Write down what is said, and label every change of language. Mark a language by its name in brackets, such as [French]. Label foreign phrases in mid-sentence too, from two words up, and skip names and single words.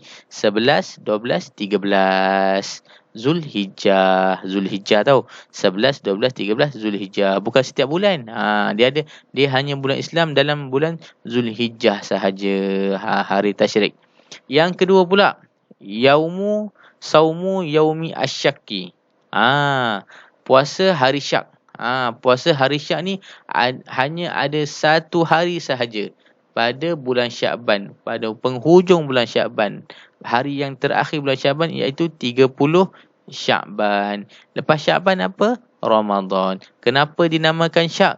[Malay] 11, 12, 13 Zulhijjah. Zulhijjah tau. 11, 12, 13 Zulhijjah. Bukan setiap bulan. Dia hanya bulan Islam dalam bulan Zulhijjah sahaja. Hari tasyrik. Yang kedua pula, [Arabic] صوم يوم الشك. [Malay] Puasa hari syak. Puasa hari syak ni hanya ada satu hari sahaja pada bulan Syakban, pada penghujung bulan Syakban. Hari yang terakhir bulan Syakban iaitu 30 Syakban. Lepas Syakban apa? Ramadan. Kenapa dinamakan syak?